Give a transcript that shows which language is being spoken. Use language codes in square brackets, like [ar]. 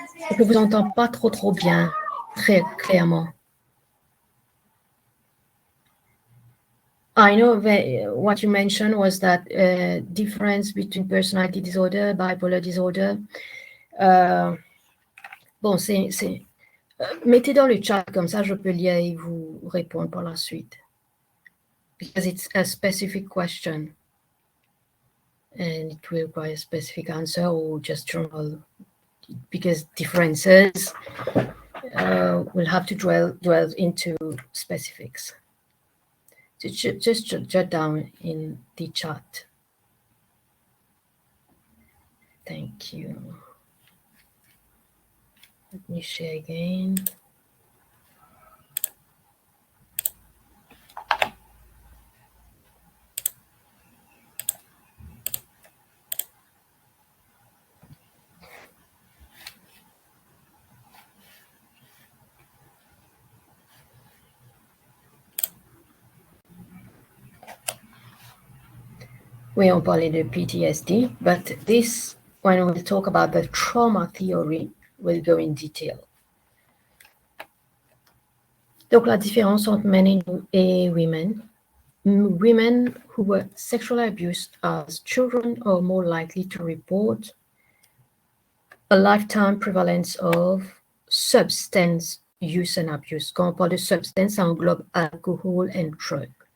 [fr] Je vous entends pas trop bien, très clairement. [en] I know that what you mentioned was that difference between personality disorder, bipolar disorder. [fr] Bon, mettez dans le chat, comme ça je peux lire et vous répondre par la suite. [en] Because it's a specific question. And it will require a specific answer or just general, because differences we'll have to dwell into specifics. Just jot down in the chat. Thank you. Let me share again. We [fr] on parlait de [en] PTSD, but this, when we talk about the trauma theory, we'll go in detail. [fr] Donc, la différence entre men et women. [en] Women who were sexually abused as children are more likely to report a lifetime prevalence of substance use and abuse. [fr] Quand on parle de substance, ça englobe [en] alcohol and drug.